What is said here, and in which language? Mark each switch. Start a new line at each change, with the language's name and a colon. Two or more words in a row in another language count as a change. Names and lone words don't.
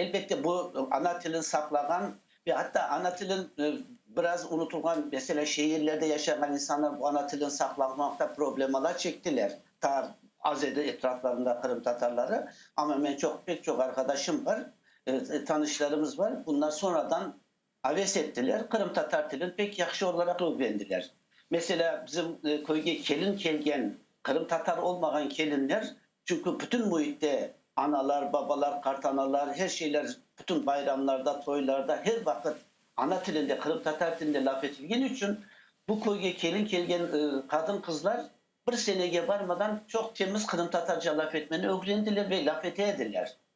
Crimean Tatar: Elbette bu ana dilin saklanan ve hatta ana dilin biraz unutulgan, mesela şehirlerde yaşayan insanlar bu ana dilin saklanmakta problemler çektiler. Azeri etraflarında Kırım Tatarları, ama ben pek çok arkadaşım var, tanışlarımız var. Bunlar sonradan aves ettiler. Kırım Tatar dilini pek yakşı olarak öğrendiler. Mesela bizim köyge kelin kelgen, Kırım Tatar olmayan kelinler, çünkü bütün muhitte analar, babalar, kartanalar, her şeyler, bütün bayramlarda, toylarda her vakit ana dilinde, Kırım Tatar dilinde laf edildiği için bu köyge kelin kelgen kadın kızlar bir seneye varmadan çok temiz Kırım Tatarca laf etmeni öğrendiler ve laf etediler.